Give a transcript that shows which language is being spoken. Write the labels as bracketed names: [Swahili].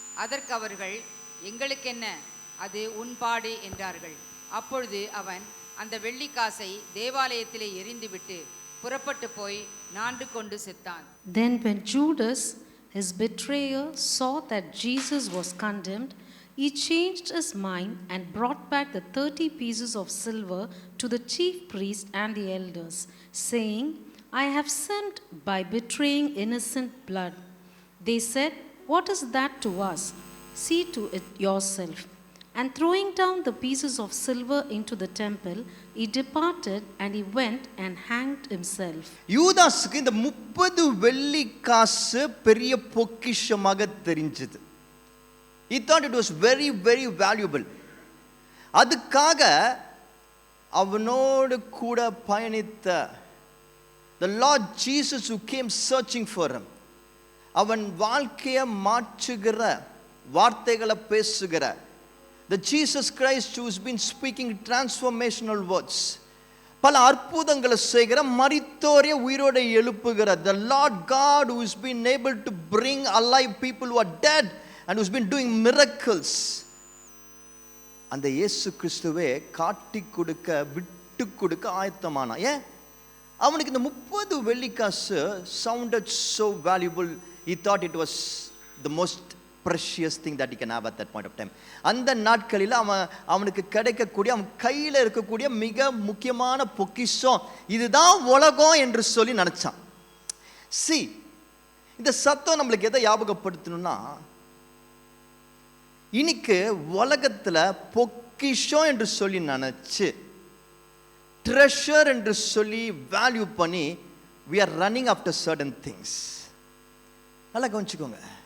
[Tamil] அதற்கு அவர்கள், எங்களுக்கென்ன, அது உன்பாடு என்றார்கள். அப்பொழுது அவன் அந்த வெள்ளிக்காசை தேவாலயத்திலே எறிந்துவிட்டு புறப்பட்டு போய் நாண்டு கொண்டு செத்தான். [English] Then when Judas, his betrayer, saw that Jesus was condemned, he changed his mind and brought back the 30 pieces of silver to the chief priest and the elders, saying, I have sinned by betraying innocent blood. They said, what is that to us? See to it yourself. And throwing down the pieces of silver into the temple, he departed and he went and hanged himself. [Tamil] யூதாஸுக்கு இந்த 30 வெள்ளி காசு பெரிய பொக்கிஷமாக தெரிஞ்சது. [English] He thought it was very, very valuable. [Tamil] அதுக்காக அவனோடு கூட பயணித்த [English] the Lord Jesus who came searching for him, [Tamil] அவன் வாழ்க்கையை மாற்றுகிற வார்த்தைகளை பேசுகிற [English] the Jesus Christ who has been speaking transformational words, [Tamil] பல அற்புதங்களை செய்கிற, மரித்தோரை உயிரோடு எழுப்புகிற [English] the Lord God who has been able to bring alive people who are dead and who's been doing miracles. [Tamil] அந்த இயேசு கிறிஸ்துவே காட்டி கொடுக்க, விட்டு கொடுக்க ஆயத்தமானா. ஏன்? அவனுக்கு இந்த 30 வெள்ளிக்காசு [English] sounded so valuable. He thought it was the most precious thing that he can have at that point of time. [Tamil] அந்த நாட்களில் அவனுக்கு கிடைக்கக்கூடிய, அவன் கையில் இருக்கக்கூடிய மிக முக்கியமான பொக்கிஷம் இதுதான் உலகம் என்று சொல்லி நினைச்சான். See, இந்த சத்தம் நம்மளுக்கு எதை ஞாபகப்படுத்தணும்னா, இன்னைக்கு உலகத்துல பொக்கிஷம் என்று சொல்லி நினைச்சு, ட்ரெஷர் என்று சொல்லி வேல்யூ பண்ணி, [English] we are running after certain things. [Tamil] நல்லா கவனிச்சுக்கோங்க.